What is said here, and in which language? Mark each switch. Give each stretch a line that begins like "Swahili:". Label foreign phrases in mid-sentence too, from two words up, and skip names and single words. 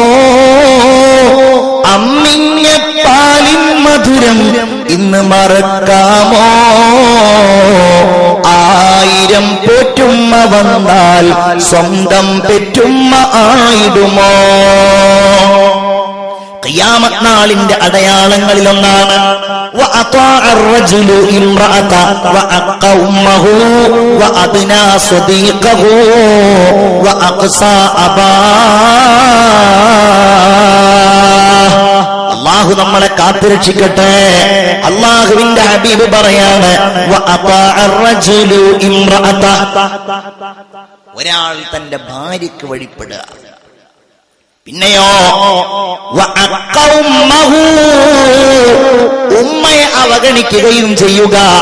Malayalam: അമ്മിഞ്ഞ പാലിൻ മധുരം ഇന്ന് മറക്കാമോ? 1000 പോറ്റുമ്മ വന്നാൽ സ്വന്തം പെറ്റുമ്മ ആയിടുമോ? ഖിയാമത്ത് നാളിന്റെ അടയാളങ്ങളിലൊന്നാണ്
Arabic: وأطاع الرجل امرأة وأقى أمه وأدنى صديقه وأقصى أباه.
Malayalam: അല്ലാഹു നമ്മളെ കാത്തുരക്ഷിക്കട്ടെ. അള്ളാഹുവിന്റെ ഹബീബ് പറയാണ്, ഒരാൾ തന്റെ ഭാര്യയ്ക്ക് വഴിപ്പെടുക. പിന്നെയോ ഉമ്മയെ അവഗണിക്കുകയും ചെയ്യുക.